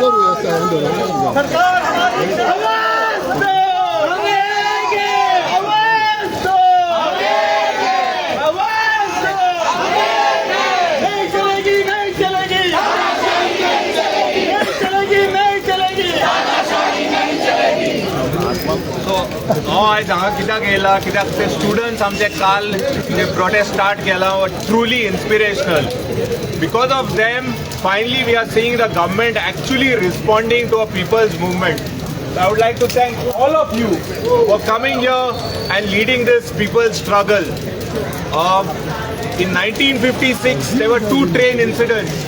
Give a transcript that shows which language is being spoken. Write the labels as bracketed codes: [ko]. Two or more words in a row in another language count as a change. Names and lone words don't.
[hi] सरकार हमारी नहीं चलेगी, नहीं चलेगी, नहीं चलेगी। [kok] आज हांगा कित्याक येयला, कित्याक ते स्टुडंट्स आमचे काल जे [en] protest start [kok] केला [en] truly inspirational. Because of them, finally we are seeing the government actually responding to a people's movement. So I would like to thank all of you for coming here and leading this people's struggle. In 1956, there were 2 train incidents.